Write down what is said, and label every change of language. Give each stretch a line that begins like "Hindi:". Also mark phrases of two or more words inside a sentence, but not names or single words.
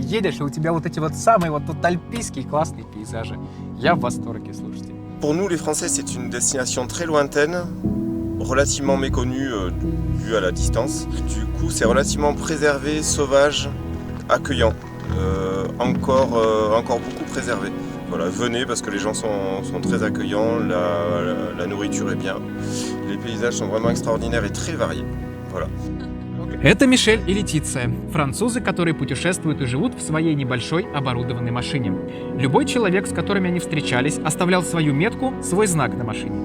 Russian: Едешь, и у тебя вот эти вот самые вот тут альпийские классные пейзажи. Я в восторге, слушайте.
French: Pour nous, les Français, c'est une destination très lointaine, relativement méconnue due à la distance. Du coup, c'est relativement préservé, sauvage, accueillant, encore beaucoup préservé. Voilà, venez parce que les gens sont très accueillants, la nourriture est bien, les paysages sont vraiment extraordinaires et très variés. Voilà.
Russian: Это Мишель и Летиция, французы, которые путешествуют и живут в своей небольшой оборудованной машине. Любой человек, с которыми они встречались, оставлял свою метку, свой знак на машине.